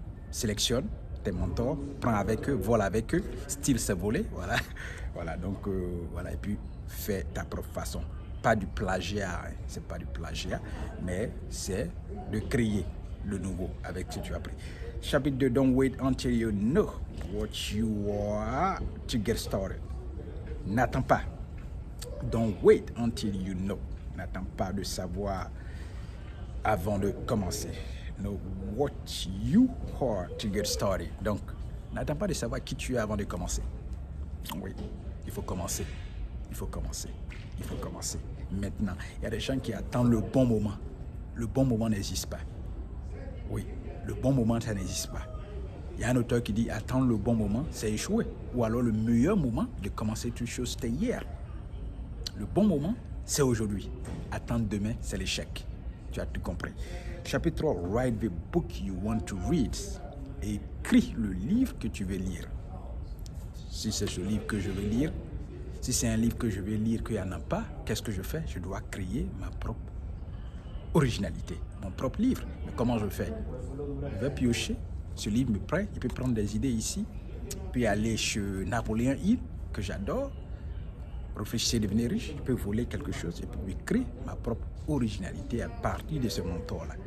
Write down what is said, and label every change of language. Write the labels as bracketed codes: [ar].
[fr] Sélectionne tes mentors, prends avec eux, vole avec eux, style c'est voler, voilà. Voilà, donc voilà, et puis fais ta propre façon. Pas du plagiat, hein. C'est pas du plagiat, mais c'est de créer le nouveau avec ce que tu as appris. Chapitre 2, [en] Don't wait until you know what you are to get started. [fr] N'attends pas. [en] Don't wait until you know. [fr] N'attends pas de savoir avant de commencer. [en] Know what you are to get started. [fr] Donc, n'attends pas de savoir qui tu es avant de commencer. Oui, il faut commencer. Il faut commencer. Il faut commencer. Maintenant, il y a des gens qui attendent le bon moment. Le bon moment n'existe pas. Oui, le bon moment, ça n'existe pas. Il y a un auteur qui dit attendre le bon moment, c'est échouer. Ou alors le meilleur moment de commencer toute chose, c'était hier. Le bon moment, c'est aujourd'hui. Attendre demain, c'est l'échec. Tu as tout compris. Chapitre 3, [en] Write the book you want to read. [fr] Écris le livre que tu veux lire. Si c'est ce livre que je veux lire, si c'est un livre que je veux lire qu'il n'y en a pas, qu'est-ce que je fais? Je dois créer ma propre originalité, mon propre livre. Mais comment je fais? Je vais piocher. Ce livre me prête, il peut prendre des idées ici, puis aller chez Napoléon Hill, que j'adore, réfléchir, devenir riche, je peux voler quelque chose et puis créer ma propre originalité à partir de ce mentor-là.